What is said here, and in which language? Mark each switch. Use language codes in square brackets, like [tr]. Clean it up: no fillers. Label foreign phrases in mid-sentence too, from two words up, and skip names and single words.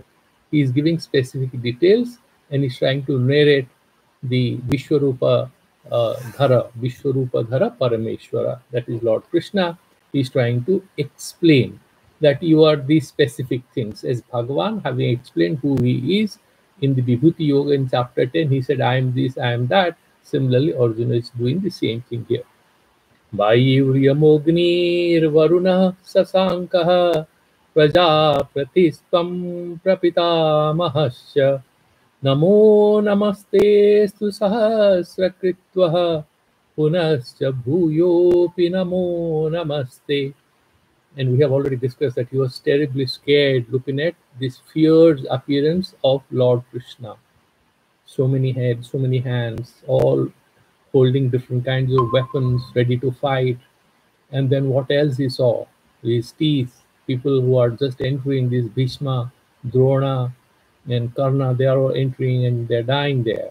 [en] He is giving specific details and he's trying to narrate the Vishwarupa Dhara Parameshwara, that is Lord Krishna. He is trying to explain that you are these specific things. As Bhagavan, having explained who he is in the Vibhuti Yoga in chapter 10, he said, I am this, I am that. Similarly, Arjuna is doing the same thing here. [sa] Vairyamognirvarunah sasankah prajapratistam prapitamahasya namo namastestu sahasrakritvah punascha bhuyopi namo namaste. [en] And we have already discussed that he was terribly scared looking at this fierce appearance of Lord Krishna. So many heads, so many hands, all holding different kinds of weapons, ready to fight. And then what else he saw? His teeth, people who are just entering this Bhishma, Drona, and Karna, they are all entering and they're dying there.